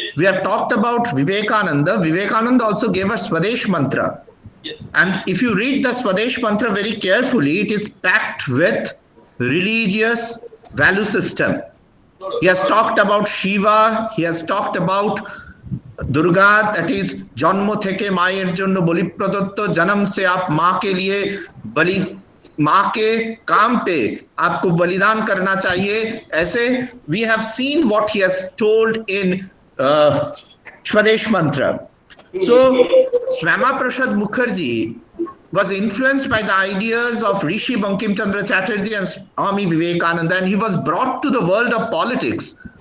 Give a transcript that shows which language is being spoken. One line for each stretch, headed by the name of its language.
English: We have talked about Vivekananda. Vivekananda also gave us Swadesh Mantra. Yes. And if you read the Swadesh Mantra very carefully, it is packed with religious value system. He has talked about Shiva, he has talked about Durga, that is
Bangla: जन्म थेके मायेर जन्य बलि प्रदत्त,
Hindi: जन्म से आप माँ के लिए बलि, माँ के काम पे आपको बलिदान करना चाहिए. ऐसे
English: we have seen what he has told in Swadesh Mantra. So Syama Prasad Mukherjee was influenced by the ideas of Rishi Bankim Chandra Chatterjee and Swami Vivekananda, and he was brought to the world of politics.